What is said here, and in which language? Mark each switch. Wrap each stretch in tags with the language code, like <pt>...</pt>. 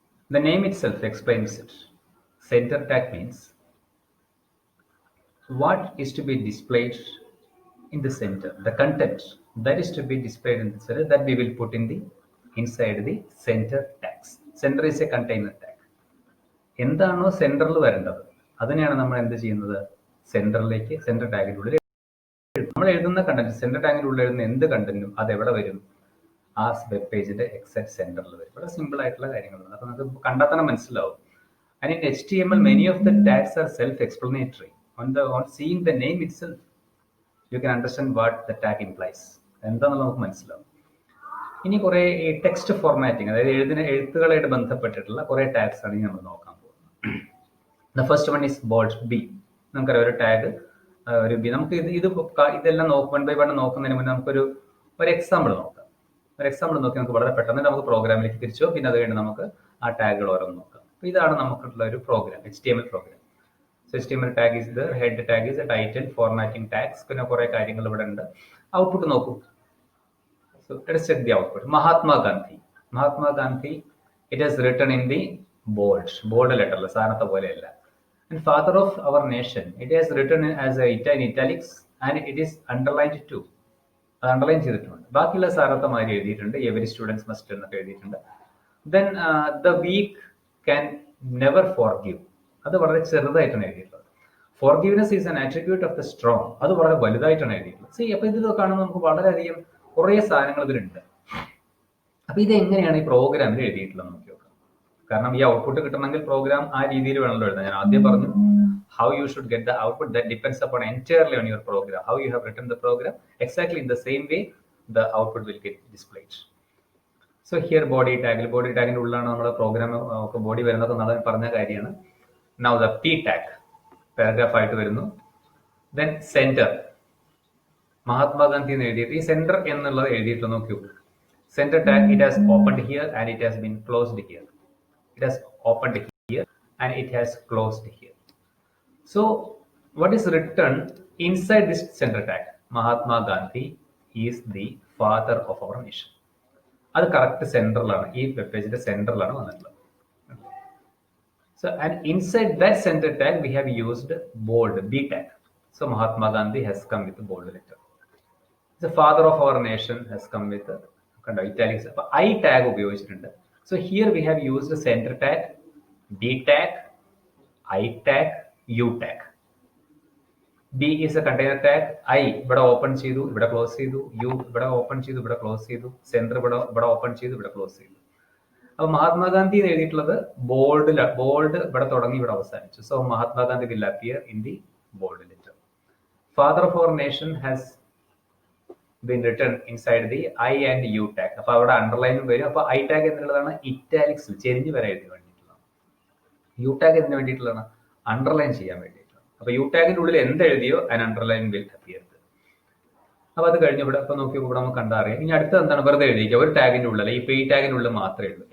<en>The name itself explains it. Center tag means what is to be displayed in the center, the content that is to be displayed in the center that we will put in the inside the center tags. Center is a container tag.</en> <ml>എന്താണോ സെന്ററിൽ വരേണ്ടത് അതിനെയാണ് നമ്മൾ എന്ത് ചെയ്യുന്നത്, സെന്ററിലേക്ക് centre ടാഗിനുള്ളിൽ നമ്മൾ എഴുതുന്ന കണ്ടന്റ്, സെന്റർ ടാഗിനുള്ളിൽ എഴുതുന്ന എന്ത് കണ്ടന്റും അത് എവിടെ വരും, ആ വെബ് പേജിന്റെ എക്സാക്ട് സെന്ററിൽ വരും. വളരെ സിമ്പിൾ ആയിട്ടുള്ള കാര്യങ്ങളാണ്, അപ്പൊ നമുക്ക് കണ്ടാൽ തന്നെ മനസ്സിലാവും.</ml> <en>And in HTML, many of the tags are self-explanatory. On seeing the name itself, you can understand what the tag implies.</en> <ml>എന്താണെന്ന് നമുക്ക് മനസ്സിലാവും. ഇനി കുറെ ടെക്സ്റ്റ് ഫോർമാറ്റിംഗ്, അതായത് എഴുത്തുകളായിട്ട് ബന്ധപ്പെട്ടിട്ടുള്ള കുറെ ടാഗ്സ് ആണ് നമ്മൾ നോക്കാൻ പോകുന്നത്.</ml> <en>The first one is bold B.</en> <ml>നമുക്കറിയാം ഒരു ടാഗ്, ഒരു ബി. നമുക്ക് ഇതെല്ലാം വൺ ബൈ വൺ നോക്കുന്നതിന് മുന്നേ നമുക്കൊരു എക്സാമ്പിൾ നോക്കാം. ഒരു എക്സാമ്പിൾ നോക്കി നമുക്ക് വളരെ പെട്ടെന്ന് നമുക്ക് പ്രോഗ്രാമിലേക്ക് തിരിച്ചോ, പിന്നെ അത് കഴിഞ്ഞ് നമുക്ക് ആ ടാഗുകൾ ഓരോന്ന് നോക്കാം. അപ്പോൾ ഇതാണ് നമുക്കുള്ള ഒരു programme, HTML programme.</ml> <en>so HTML tag is the head tag is a title,</en> <ml>formatting tags, പിന്നെ കുറെ കാര്യങ്ങൾ ഇവിടെ ഉണ്ട്. ഔട്ട്പുട്ട് നോക്കൂ.</ml> <en>So let us check the output. Mahatma Gandhi, it is written in the bold letter,</en> <ml>സാധനത്തെ പോലെയല്ല.</ml> <en>And father of our nation, it is written as in italics and it is underlined too.</en> <ml>അത് underline ചെയ്തിട്ടുണ്ട്. ബാക്കിയുള്ള സാധനത്തെ മാതിരി എഴുതിയിട്ടുണ്ട്,</ml> <en>every students must</en> <ml>എന്നൊക്കെ എഴുതിയിട്ടുണ്ട്.</ml> <en>Then the weak can never forgive,</en> <ml>അത് വളരെ ചെറുതായിട്ടാണ് എഴുതിയിട്ടുള്ളത്.</ml> <en>Forgiveness is an attribute of the strong,</en> <ml>അത് വളരെ വലുതായിട്ടാണ് എഴുതിയിട്ടുള്ളത്. സി, അപ്പൊ ഇത് കാണുമ്പോൾ നമുക്ക് വളരെയധികം കുറേ സാധനങ്ങൾ ഇതിലുണ്ട്. അപ്പൊ ഇത് എങ്ങനെയാണ് ഈ പ്രോഗ്രാമിൽ എഴുതിയിട്ടുള്ളത് നോക്കി നോക്കാം. കാരണം ഈ ഔട്ട്പുട്ട് കിട്ടണമെങ്കിൽ പ്രോഗ്രാം ആ രീതിയിൽ വേണമല്ലോ എഴുതാൻ. ഞാൻ ആദ്യം പറഞ്ഞു,</ml> <en>how you should get the output, that depends upon entirely on your program, how you have written the program. Exactly in the same way the output will get displayed. So here</en> <ml>body ടാഗിന്റെ ഉള്ളിലാണ് നമ്മുടെ programme ഒക്കെ body വരുന്നത് എന്നാണ് പറഞ്ഞ കാര്യമാണ്.</ml> <en>Now the p tag</en> <ml>paragraph ആയിട്ട് വരുന്നു. Then center, Mahatma Gandhi എന്ന് എഴുതിയിട്ട് ഈ സെന്റർ എന്നുള്ളത് എഴുതിയിട്ട് നോക്കൂ.</ml> <en>Centre tag, it has opened here and it has been closed here. It has opened here and it has closed here. So what is written inside this center tag? Mahatma Gandhi is the father of our nation.</en> <ml>അത് correct സെന്ററിലാണ്, ഈ web പേജിന്റെ സെന്ററിലാണ് വന്നിട്ടുള്ളത്.</ml> <en>So and inside that center tag we have used bold, B tag. So Mahatma Gandhi has come with a bold letter. The father of our nation has come with italics.</en> <ml>I tag ഉപയോഗിച്ചിട്ടുണ്ട്.</ml> <en>So here we have used the center tag, B tag, I tag, U tag. B is a container tag.</en> <ml>I ഇവിടെ open ചെയ്തു, ഇവിടെ close ചെയ്തു. U ഇവിടെ open ചെയ്തു, ഇവിടെ close ചെയ്തു. Centre ഇവിടെ ഓപ്പൺ ചെയ്തു, ഇവിടെ ക്ലോസ് ചെയ്തു. അപ്പൊ മഹാത്മാഗാന്ധി എന്ന് എഴുതിയിട്ടുള്ളത് ബോൾഡ് ഇവിടെ തുടങ്ങി ഇവിടെ അവസാനിച്ചു.</ml> <en>So Mahatma Gandhi will appear in the bold letter. Father of our nation has been written inside the I and U tag.</en> <ml>അപ്പൊ അവിടെ അണ്ടർലൈനും വരും. അപ്പൊ I tag എന്നുള്ളതാണ് ഇറ്റാലിക്സിൽ ചെരിഞ്ഞ് വരെ എഴുതി വേണ്ടിയിട്ടുള്ളതാണ്. U tag എന്തിനു വേണ്ടിയിട്ടുള്ളതാണ്? അണ്ടർലൈൻ ചെയ്യാൻ വേണ്ടിയിട്ടുള്ളത്. അപ്പൊ U ടാഗിന്റെ ഉള്ളിൽ എന്ത് എഴുതിയോ അതിന് അണ്ടർലൈൻ</ml> <en>Will appear.</en> <ml>അപ്പൊ അത് കഴിഞ്ഞ് ഇവിടെ ഇപ്പൊ നോക്കി ഇവിടെ നമുക്ക് കണ്ടറിയാം. ഇനി അടുത്തത് എന്താണ്? വെറുതെ എഴുതിക്കുക ഒരു ടാഗിന്റെ ഉള്ളിൽ, ഈ പി ടാഗിന്റെ ഉള്ളിൽ മാത്രമേ ഉള്ളൂ.</ml>